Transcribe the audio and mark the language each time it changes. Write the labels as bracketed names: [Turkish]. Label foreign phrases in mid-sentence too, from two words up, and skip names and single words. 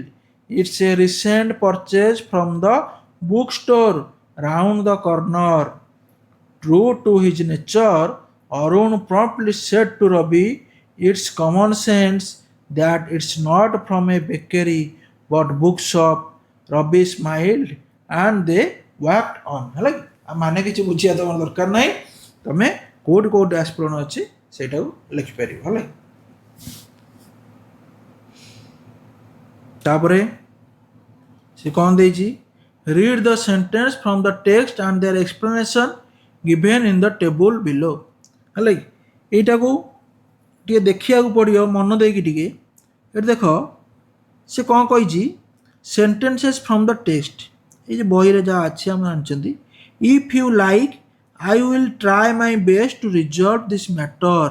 [English] It's a recent purchase from the bookstore round the corner. True to his nature, Arun promptly said to Ravi, it's common sense that it's not from a bakery but bookshop. Ravi smiled and they walked on. [Odia] ହେଲା ମାନେ କିଛି ବୁଝିବା ତମର ଦରକାର ନାହିଁ, ତମେ କୋଉଠି କୋଉଠି ଡ୍ୟାସ୍ ପୂରଣ ଅଛି ସେଇଟାକୁ ଲେଖିପାରିବ, ହେଲା। ତାପରେ ସେ କ'ଣ ଦେଇଛି? [English] Read the sentence from the text and their explanation given in the table below. [Odia] ହେଲା କି? ଏଇଟାକୁ ଟିକେ ଦେଖିବାକୁ ପଡ଼ିବ ମନ ଦେଇକି ଟିକେ। ଏଠି ଦେଖ ସେ କ'ଣ କହିଛି? [English] sentences from the text, [Odia] ଏଇ ଯେ ବହିରେ ଯାହା ଅଛି ଆମେ ଜାଣିଛନ୍ତି। [English] if you like I will try my best to resolve this matter.